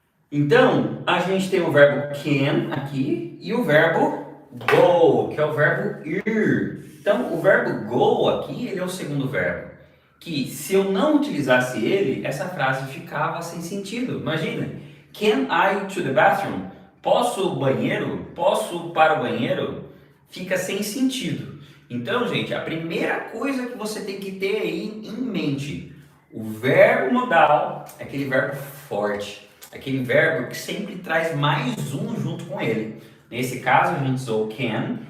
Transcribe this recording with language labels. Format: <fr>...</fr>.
<pt>Então, a gente tem o verbo can aqui e o verbo go, que é o verbo ir. Então, o verbo go aqui, ele é o segundo verbo, que se eu não utilizasse ele, essa frase ficava sem sentido.</pt> <en>Imagina, can I to the bathroom?</en> <pt>Posso banheiro? Posso para o banheiro? Fica sem sentido. Então, gente, a primeira coisa que você tem que ter aí em mente, o verbo modal é aquele verbo forte, aquele verbo que sempre traz mais um junto com ele. Nesse caso, a gente usou can</pt>